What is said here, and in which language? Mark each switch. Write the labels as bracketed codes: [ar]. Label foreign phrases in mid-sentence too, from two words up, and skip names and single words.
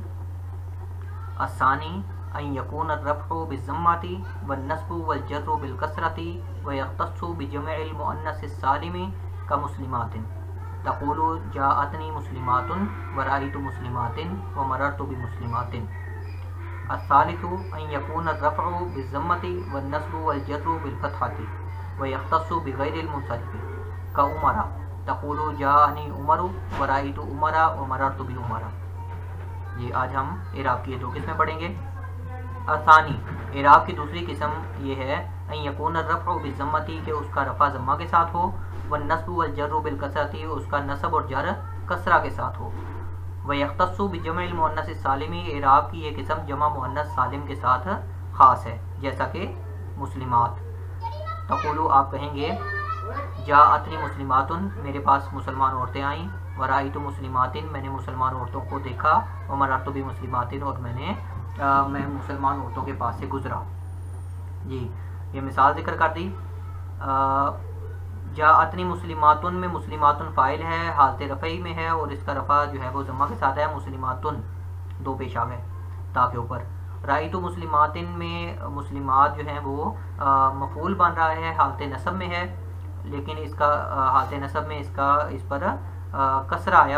[ar] الثاني أن يكون الرفع بالضمة والنصب والجر بالكسرة ويختص بجمع المؤنث السالم كمسلمات تقول جاءتني مسلمات ورأيت مسلمات ومررت بمسلمات. الثالث أن يكون الرفع بالضمة والنصب والجر بالفتحة ويختص بغير المنصرف كعمر تقول جاءني عمر ورأيت عمر ومررت بعمر. [ur] یہ آج ہم اعراب کی 2 قسمیں پڑھیں گے. الثانی اعراب کی دوسری قسم یہ ہے [ar] أن يكون الرفع بالضمة [ur] کہ اس کا رفع ضمہ کے ساتھ ہو, [ar] والنصب والجر بالكسرة [ur] اس کا نصب اور جر کسرہ کے ساتھ ہو, [ar] ويختص بجمع المؤنث السالم [ur] اعراب کی یہ قسم جمع مؤنث سالم کے ساتھ خاص ہے، جیسا کہ مسلمات. تقول آپ کہیں گے [ar] جاءتني مسلمات [ur] میرے پاس مسلمان عورتیں آئیں, [ar] ورأيت مسلمات [ur] میں نے مسلمان عورتوں کو دیکھا, [ar] ومررت بمسلمات [ur] اور میں مسلمان عورتوں کے پاس سے گزرا. جی، یہ مثال ذکر کر دی. [ar] جاءتني مسلمات [ur] میں مسلماتن فاعل ہے، حالت رفعی میں ہے اور اس کا رفع جو ہے وہ ضمہ کے ساتھ ہے. مسلماتن 2 پیش آ گئے تا کے اوپر. [ar] رأيت مسلمات [ur] میں مسلمات جو ہیں وہ مفعول بن رہا ہے، حالت نصب میں ہے، لیکن اس کا حالت نصب میں اس پر کسرہ آیا.